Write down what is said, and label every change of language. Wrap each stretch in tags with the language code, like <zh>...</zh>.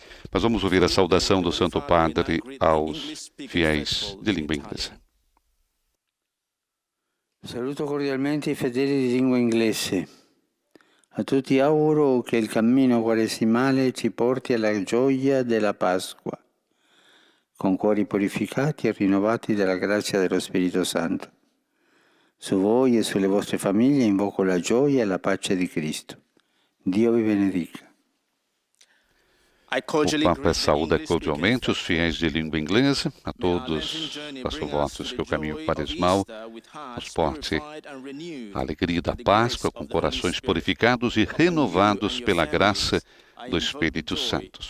<pt>Mas vamos ouvir a saudação do Santo Padre aos fiéis de língua inglesa.</pt> <it>Saluto cordialmente i fedeli di lingua inglese. A tutti auguro che il cammino quaresimale ci porti alla gioia della Pasqua, con cuori purificati e rinnovati dalla grazia dello Spirito Santo. Su voi e sulle vostre famiglie invoco la gioia e la pace di Cristo. Dio vi benedica.</it> <pt>O Papa saúda cordialmente os fiéis de língua inglesa, a todos faço votos que o caminho quaresmal nos porte a alegria da Páscoa com corações purificados e renovados pela graça do Espírito Santo.</pt>